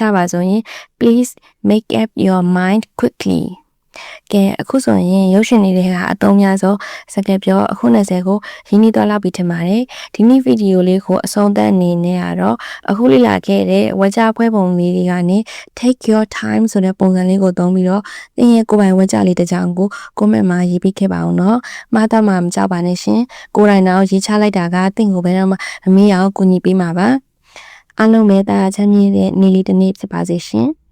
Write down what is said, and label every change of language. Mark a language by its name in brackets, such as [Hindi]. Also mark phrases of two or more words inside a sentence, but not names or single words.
[Burmese] ပါဆိုရင် [English] please make up your mind quickly [Burmese] ကဲအခုဆိုရင်ရုပ်ရှင်တွေကအသုံးများဆုံးစကားပြောအခု 20ကိုရင်းနှီးသွားလောက်ပြီးထင်ပါတယ်ဒီနေ့ဗီဒီယိုလေးကိုအဆုံးသတ်အနေနဲ့ကတော့အခုလေ့လာခဲ့တဲ့ဝါကြဖွဲပုံလေးတွေကနေ [English] take your time [Burmese] ဆိုတဲ့ပုံစံလေးကိုသုံးပြီးတော့သင်ရဲ့ကိုယ်ပိုင်ဝါကြလေးတစ်ကြောင်ကို comment မှာရေးပေးခဲ့ပါအောင်နော်မှားတော့မှမကြောက်ပါနဲ့ရှင်ကိုယ်တိုင်တော့ရေးချလိုက်တာကသင်ကိုဘယ်တော့မှမမေ့အောင်ကူညီပေးမှာပါအားလုံးပဲတာချမ်းမြေ့တဲ့နေ့လေးတစ်နေ့ဖြစ်ပါစေရှင်